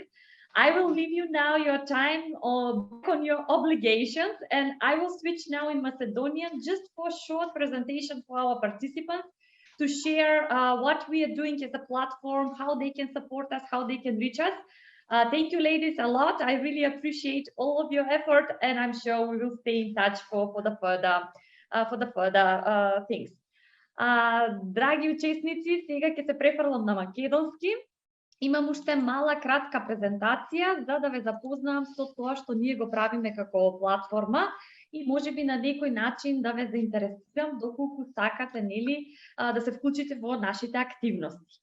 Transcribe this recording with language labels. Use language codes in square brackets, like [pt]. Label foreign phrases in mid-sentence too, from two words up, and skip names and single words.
[en] I will leave you now your time on your obligations, and I will switch now in Macedonian just for a short presentation for our participants to share what we are doing as a platform, how they can support us, how they can reach us. Thank you, ladies, a lot. I really appreciate all of your effort, and I'm sure we will stay in touch for the further things. [mk] Драги учесници, сега ќе се префрлам на македонски. Имам уште мала кратка презентација за да ве запознам со тоа што ние го правиме како платформа и можеби на некој начин да ве заинтересирам доколку сакате, нели, да се вклучите во нашите активности.